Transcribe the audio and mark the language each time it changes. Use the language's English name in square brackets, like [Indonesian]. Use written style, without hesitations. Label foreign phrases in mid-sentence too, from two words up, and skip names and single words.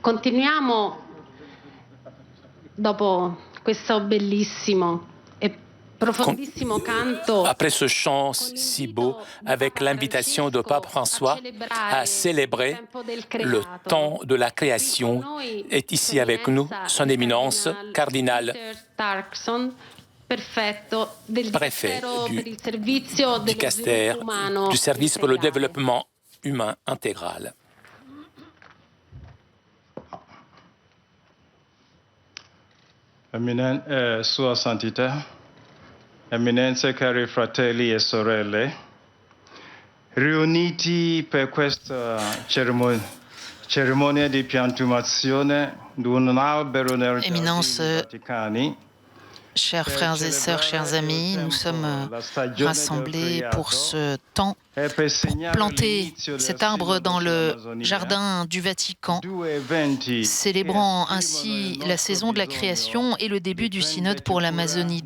[Italian] Continuiamo dopo questo bellissimo e [French] Après ce chant si beau, avec l'invitation de Pape François à célébrer le temps de la création, est ici avec nous son éminence, cardinal préfet du Caster, du service pour le développement humain intégral. [Italian] Sua Santità, Eminenze, cari fratelli e sorelle, riuniti per questa cerimonia di piantumazione di un albero nel [French] Éminence, [Italian] Vaticani, [French] chers frères et sœurs, chers amis, nous sommes rassemblés pour ce temps, pour planter cet arbre dans le jardin du Vatican, célébrant ainsi la saison de la création et le début du synode pour l'Amazonie.